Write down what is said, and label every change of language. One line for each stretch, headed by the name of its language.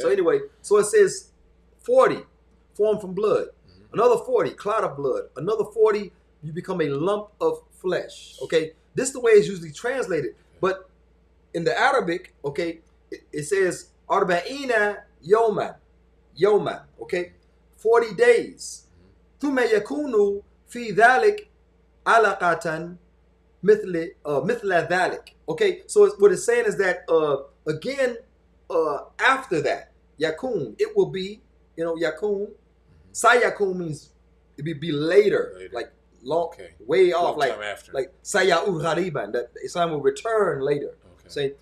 English: So anyway, so it says 40 formed from blood. Another 40, clot of blood. Another 40, you become a lump of flesh. Okay. This is the way it's usually translated. But in the Arabic, okay, it says arba'ina yoman. Yoman. Okay. 40 days.
Arabic: ثم يكون في ذلك علقة مثل ذلك.
English: Okay, so what it's saying is that again after that yakun, it will be, yakun. Sayakun means it be later, like long, way off, long time after. like saya'ud ghariban, that Islam will return later. Okay.